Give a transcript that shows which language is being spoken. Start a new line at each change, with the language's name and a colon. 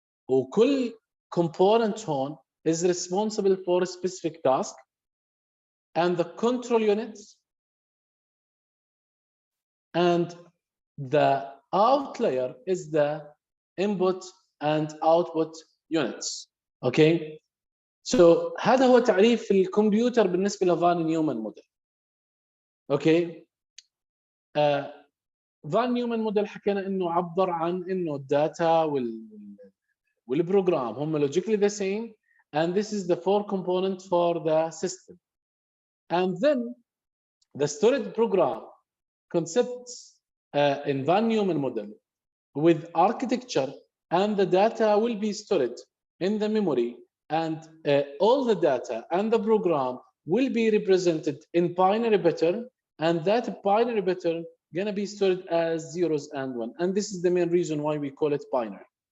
Arabic: وكل
English: component
Arabic: هون
English: is responsible for a specific task. And the control units and the out layer is the input and output units. Okay, so
Arabic: هذا هو تعريف الكمبيوتر بالنسبه لفان نيومان موديل. اوكي، فان نيومان موديل حكينا انه عبر عن انه الداتا والبروجرام هم
English: logically the same, and this is the 4 component for the system. And then the storage program concepts in Van Neumann model with architecture, and the data will be stored in the memory, and all the data and the program will be represented in binary pattern, and that binary pattern gonna be stored as zeros and one, and this is the main reason why we call it binary.